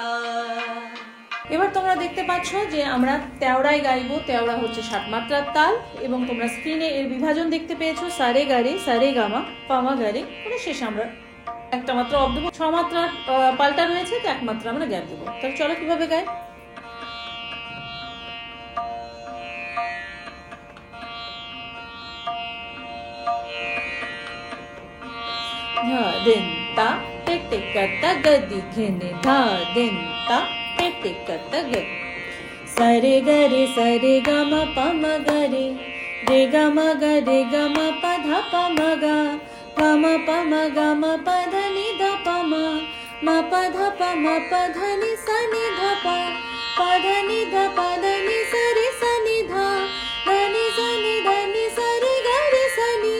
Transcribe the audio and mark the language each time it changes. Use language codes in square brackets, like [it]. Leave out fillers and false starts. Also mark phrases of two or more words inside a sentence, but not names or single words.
[bn] এবার তোমরা দেখতে পাচ্ছ যে আমরা তেওড়ায় গাইবো। তেওড়া হচ্ছে 7 মাত্রার তাল, এবং তোমরা স্ক্রিনে এর বিভাজন দেখতে পেয়েছো সারে গারে সারে গামা পামা গারে, মানে শেষে আমরা একটা মাত্রা অফ দেবো। 6 মাত্রার পাল্টা রয়েছে, তো 1 মাত্রা আমরা গ্যাপ দেবো। তাহলে চলো কিভাবে গাই। धा दिन ता टे टे करता गदी घेने धा दिन ता टे टे करता गदी सरे गरे सरे ग म प म ग रे ग म ग रे ग म प ध प म ग म प म ग म प ध नि ध प म प ध प म प ध नि स नि ध प ध नि ध प ध नि स रे स नि ध ध नि स नि ध नि स रे ग रे स